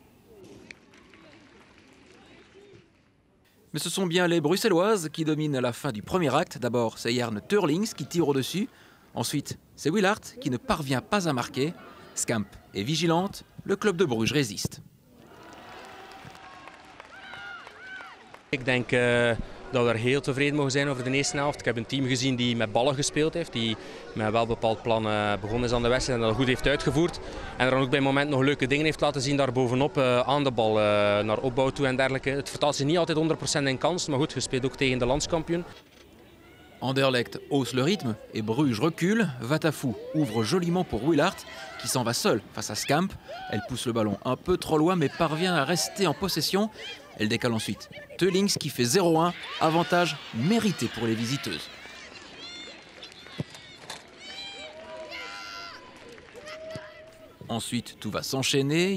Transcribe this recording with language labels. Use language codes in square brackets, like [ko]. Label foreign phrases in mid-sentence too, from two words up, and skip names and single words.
[fr] Mais ce sont bien les Bruxelloises qui dominent la fin du premier acte. D'abord, c'est Jarne Teurlings qui tire au-dessus. Ensuite, c'est Willard qui ne parvient pas à marquer. Scamp est vigilante, le club de Bruges résiste. [nl] Ik denk dat we er heel tevreden mogen zijn over de eerste helft. Ik heb een team gezien die met ballen gespeeld heeft, die met een wel bepaald plan begonnen is aan de wedstrijd en dat goed heeft uitgevoerd. En er dan ook bij moment nog leuke dingen heeft laten zien daarbovenop aan de bal, naar opbouw toe en dergelijke. Het vertaalt zich niet altijd 100% in kans, maar goed, je speelt ook tegen de landskampioen. [fr] Anderlecht hausse le rythme et Bruges recule. Vatafou ouvre joliment pour Willard qui s'en va seule face à Scamp. Elle pousse le ballon un peu trop loin mais parvient à rester en possession. Elle décale ensuite Teurlings qui fait 0-1, avantage mérité pour les visiteuses. Ensuite, tout va s'enchaîner.